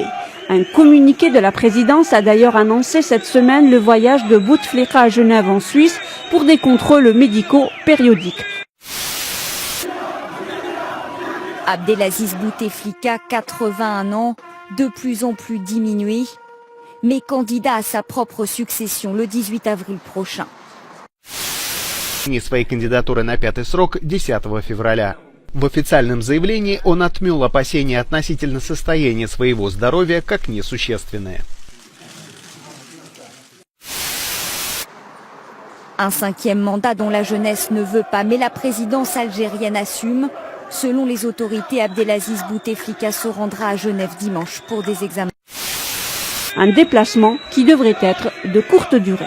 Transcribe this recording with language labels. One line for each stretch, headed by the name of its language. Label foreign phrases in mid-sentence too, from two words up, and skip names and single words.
French: Un communiqué de la présidence a d'ailleurs annoncé cette semaine le voyage de Bouteflika à Genève en Suisse pour des contrôles médicaux périodiques. Abdelaziz Bouteflika, 81 ans, de plus en plus diminué, mais candidat à sa propre succession le 18 avril prochain.
Russian: Своей кандидатуры на 5-й срок 10 февраля. В официальном заявлении он отмел опасения относительно состояния своего здоровья как несущественные.
French: Un 5e mandat dont la jeunesse ne veut pas, mais la présidence algérienne assume. Selon les autorités, Abdelaziz Bouteflika se rendra à Genève dimanche pour des examens. Un déplacement qui devrait être de courte durée.